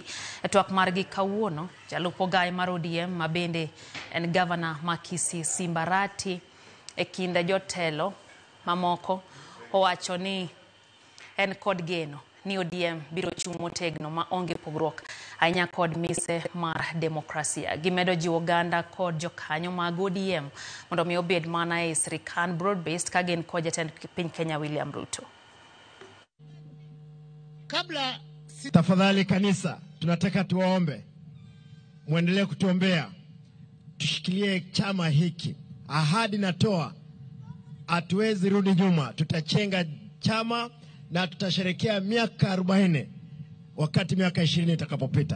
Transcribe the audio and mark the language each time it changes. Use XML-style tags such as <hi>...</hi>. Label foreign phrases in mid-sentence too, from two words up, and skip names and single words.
<luo>E twak margi kawuono, jalup ogai mar ODM mabende en gavana ma Kisii Simbarati e kinde jotelo mamoko owacho ni en kod geno ni ODM biro chung' motegno ma onge pogruok ahinya kod mise mar demokrasia. Gimedo jiwo oganda kod jokanyo mag ODM mondo mi obed mana e sirikal broad-based ka gin kod jatend piny Kenya William Ruto.</luo> <sw>Kabla tafadhali kanisa, tunataka tuwaombe muendelee kutuombea, tushikilie chama hiki. Ahadi natoa, hatuwezi rudi nyuma, tutachenga chama na tutasherekea miaka 40 wakati miaka 20 itakapopita.</sw>